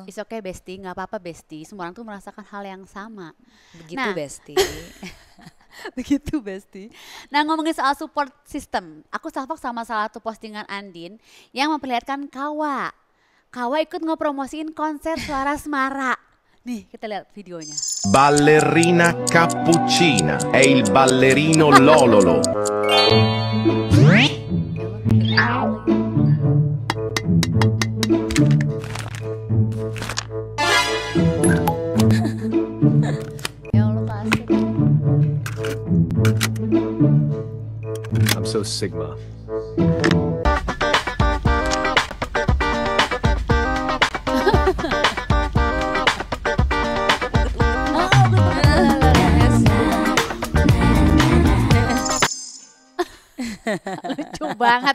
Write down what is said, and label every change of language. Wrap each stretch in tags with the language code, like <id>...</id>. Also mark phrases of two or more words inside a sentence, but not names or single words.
<en>It's okay bestie,</en> <id>nggak apa-apa bestie. Semua orang tuh merasakan hal yang sama. Begitu bestie. Begitu bestie. Nah ngomongin soal support system, aku salvok sama salah satu postingan Andin yang memperlihatkan Kawa ikut ngepromosiin konser Suara Semara. Nih kita lihat videonya.</id> <it>Ballerina Cappuccina è il ballerino Lololo.</it> <id>Ya Allah kasih.</id> <en>I'm so Sigma.</en> <id>Lucu banget.</id>